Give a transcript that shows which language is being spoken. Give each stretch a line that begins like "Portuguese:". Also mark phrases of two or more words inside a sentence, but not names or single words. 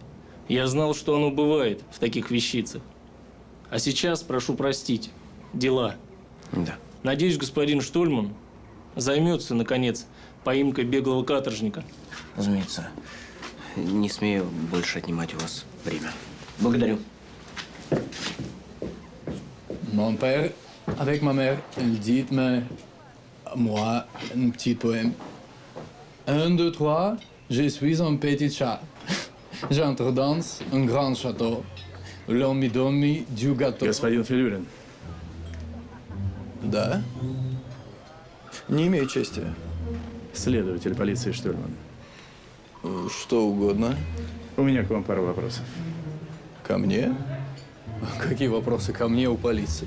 Russian: Я знал, что оно бывает в таких вещицах. А сейчас, прошу простить, дела. Да. Надеюсь, господин Штольман займется, наконец, поимкой беглого каторжника. Разумеется. Не смею больше отнимать у вас время. Благодарю.
French: Mon père, avec ma mère, il dit me, moi, un petit poème. 1, 2, 3, je suis un petit chat. J'entre dans un grand château. L'on me donne du gâteau.
Russian: Господин Филюрин. Да? Не имею чести. Следователь полиции Штольман. Что угодно. У меня к вам пару вопросов. Ко мне? Какие вопросы ко мне у полиции?